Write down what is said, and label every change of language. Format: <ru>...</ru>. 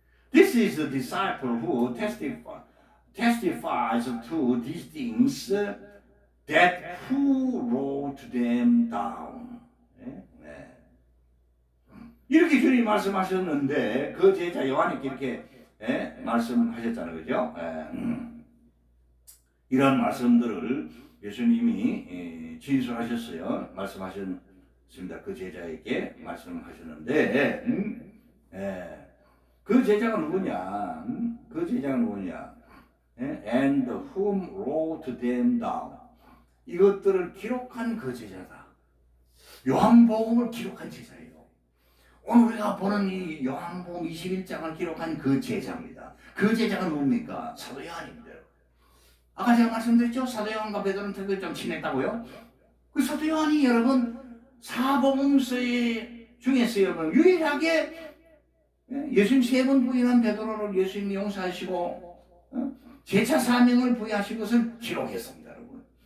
<en>This is the disciple who testifies to these things that who wrote them down.</en> <ko>이렇게 주님이 말씀하셨는데 그 제자 요한에게 이렇게 말씀하셨잖아요. 그죠? 이런 말씀들을 예수님이 진술하셨어요. 말씀하셨습니다. 그 제자에게 말씀하셨는데 그 제자가 누구냐? 그 제자가 누구냐?</ko> <en>And whom wrote them down.</en> <ko>이것들을 기록한 그 제자다. 요한복음을 기록한 제자예요. 오늘 우리가 보는 이 요한복음 21장을 기록한 그 제자입니다. 그 제자가 누굽니까? 사도 요한입니다. 아까 제가 말씀드렸죠? 사도 요한과 베드로는 특별히 좀 친했다고요? 그 사도 요한이 여러분 사복음서의 중에서 여러분 유일하게 예수님 3번 부인한 베드로를 예수님이 용서하시고 제차 사명을 부여하신 것을 기록했습니다. 여러분.</ko>